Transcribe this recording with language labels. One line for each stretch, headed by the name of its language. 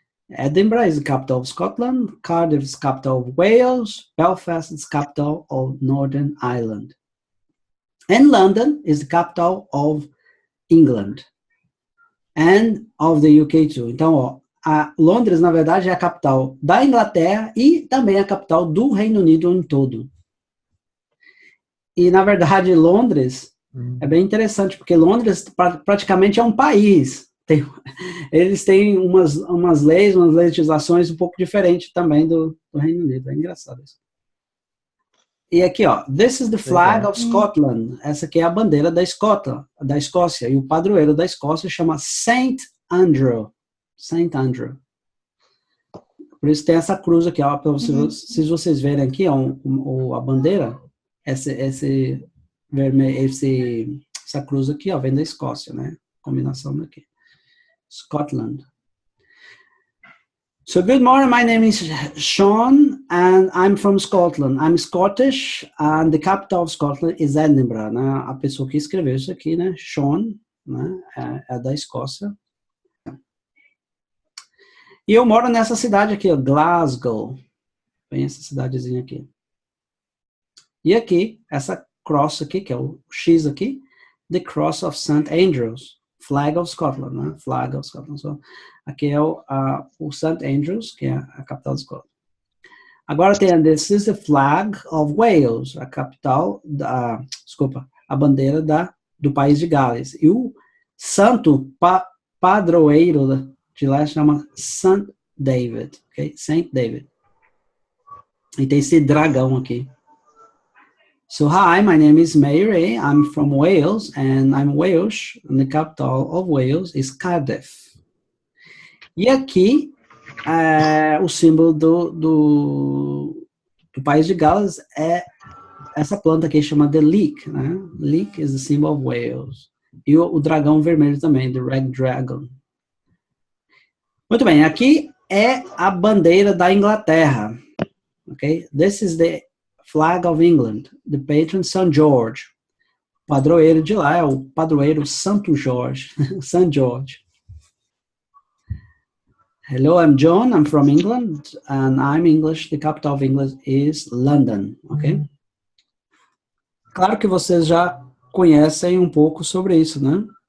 English: Edinburgh is the capital of Scotland. Cardiff is the capital of Wales. Belfast is the capital of Northern Ireland. And London is the capital of England. And of the UK too.
Portuguese: Então, ó, Londres, na verdade, é a capital da Inglaterra e também a capital do Reino Unido em todo. E, na verdade, Londres é bem interessante, porque Londres praticamente é um país. Eles têm umas leis, umas legislações um pouco diferentes também do Reino Unido. É engraçado isso. E aqui, ó,
English: this is the flag of Scotland.
Portuguese: Essa aqui é a bandeira da Escócia. E o padroeiro da Escócia chama Saint Andrew. Saint Andrew. Por isso tem essa cruz aqui, ó. Se vocês verem aqui, ó, a bandeira, essa cruz aqui, ó, vem da Escócia, né? Combinação daqui. Scotland.
English: So, good morning, my name is Sean, and I'm from Scotland. I'm Scottish, and the capital of Scotland is Edinburgh, né?
Portuguese: A pessoa que escreveu isso aqui, né? Sean, né? É da Escócia. E eu moro nessa cidade aqui, ó, Glasgow. Vem essa cidadezinha aqui. E aqui, essa cross aqui, que é o X aqui, the Cross of St.
English: Andrews, Flag of Scotland, né? Flag of Scotland. So,
Portuguese: aqui é o
English: St.
Portuguese: Andrews, que é a capital de Scotland. Agora tem
English: this is the flag of Wales,
Portuguese: a capital a bandeira do país de Gales. E o santo padroeiro de lá chama St. David, ok? St. David. E tem esse dragão aqui.
English: So, hi, my name is Mary. I'm from Wales, and I'm Welsh, and the capital of Wales is Cardiff.
Portuguese: E aqui, o símbolo do país de Gales é essa planta aqui, chama the leek, né?
English: Leek is the symbol of Wales.
Portuguese: E o dragão vermelho também,
English: the red dragon.
Portuguese: Muito bem, aqui é a bandeira da Inglaterra. Ok?
English: This is the flag of England, the patron St. George.
Portuguese: O padroeiro de lá é o padroeiro Santo Jorge, St. George.
English: Hello, I'm John, I'm from England, and I'm English. The capital of England is London, ok?
Portuguese: Claro que vocês já conhecem um pouco sobre isso, né?